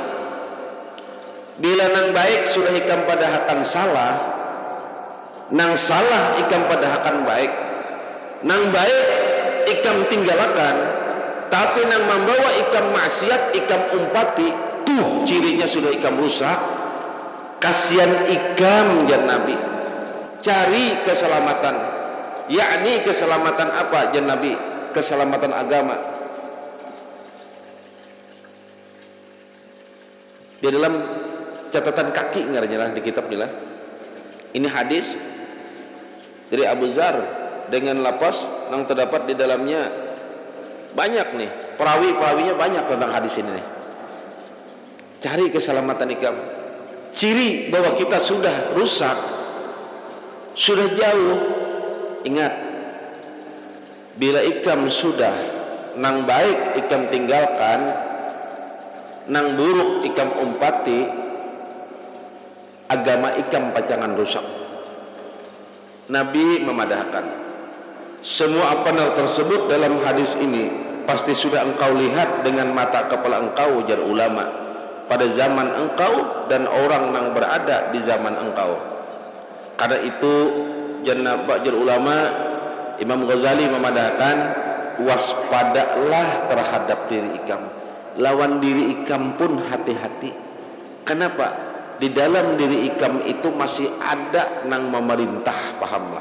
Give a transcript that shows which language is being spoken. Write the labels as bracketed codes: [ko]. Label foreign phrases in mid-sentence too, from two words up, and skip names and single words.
[bjn] Bila nang baik sudah ikam pada hakan salah, nang salah ikam pada hakan baik, nang baik ikam tinggalkan, tapi nang membawa ikam maksiat ikam umpati, tuh cirinya sudah ikam rusak. Kasihan ikam jan Nabi, cari keselamatan, yakni keselamatan apa jan Nabi? [id] Keselamatan agama. Di dalam catatan kaki ngaranya di kitab nila, ini hadis dari Abu Dzar dengan lapas yang terdapat di dalamnya banyak nih, perawi-perawinya banyak tentang hadis ini nih. [bjn] Cari keselamatan ikam, ciri bahwa kita sudah rusak, sudah jauh. Ingat, bila ikam sudah nang baik ikam tinggalkan, nang buruk ikam umpati, agama ikam pacangan rusak. Nabi memadahkan, [id] semua apa yang tersebut dalam hadis ini pasti sudah engkau lihat dengan mata kepala engkau, jar ulama, pada zaman engkau dan orang yang berada di zaman engkau. [bjn] Karena itu jar ulama Imam Ghazali memadahkan, waspadalah terhadap diri ikam, lawan diri ikam pun hati-hati. [id] Kenapa? [bjn] Di dalam diri ikam itu masih ada nang memerintah, pahamlah.